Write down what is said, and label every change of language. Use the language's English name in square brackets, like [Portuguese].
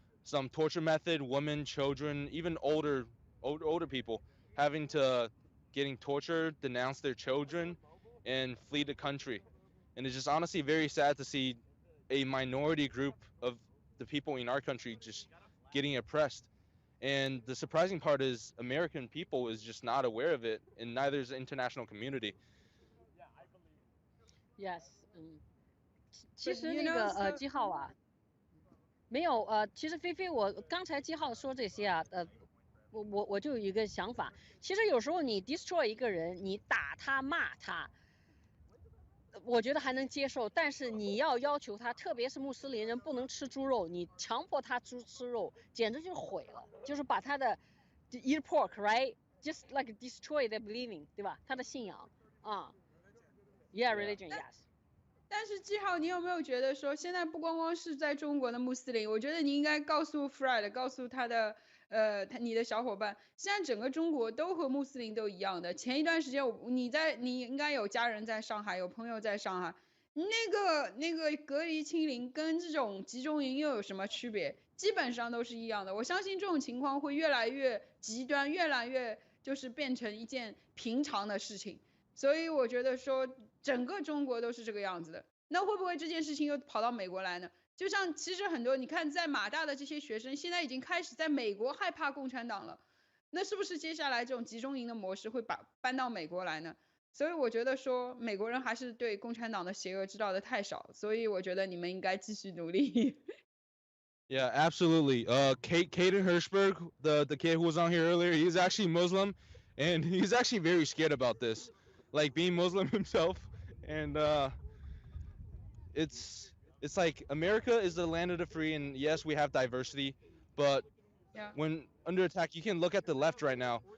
[English] Some torture method, women, children, even older people having to getting tortured, denounce their children, and flee the country. And it's just honestly very sad to see a minority group of the people in our country just getting oppressed. And the surprising part is American people is just not aware of it, and neither is the international community. Yes. [Chinese] 其实那个基浩没有其实菲菲我刚才基浩说这些我就有一个想法，其实有时候你 [English] destroy [Chinese] 一个人，你打他骂他，我觉得还能接受，但是你要求他，特别是穆斯林人不能吃猪肉，你强迫他吃肉，简直就毁了，就是把他的 [English] eat pork right just like destroy their believing [Chinese] 对吧？他的信仰啊 ， [English] yeah religion yes。 [Chinese] 但是季浩，你有没有觉得说，现在不光光是在中国的穆斯林，我觉得你应该告诉 Fred， 告诉他的你的小伙伴，现在整个中国都和穆斯林都一样的。前一段时间你应该有家人在上海，有朋友在上海，那个隔离清零跟这种集中营又有什么区别？基本上都是一样的。我相信这种情况会越来越极端，越来越就是变成一件平常的事情。所以我觉得说整个中国都是这个样子的，那会不会这件事情又跑到美国来呢？就像其实很多你看在马大的这些学生现在已经开始在美国害怕共产党了，那是不是接下来这种集中营的模式会搬到美国来呢？所以我觉得说美国人还是对共产党的邪恶知道的太少，所以我觉得你们应该继续努力。 [English] Yeah, absolutely. Caden Hirschberg, the kid who was on here earlier, he's actually Muslim, and he's actually very scared about this, like being Muslim himself. And it's like America is the land of the free, and yes, we have diversity, but when under attack, you can look at the left right now.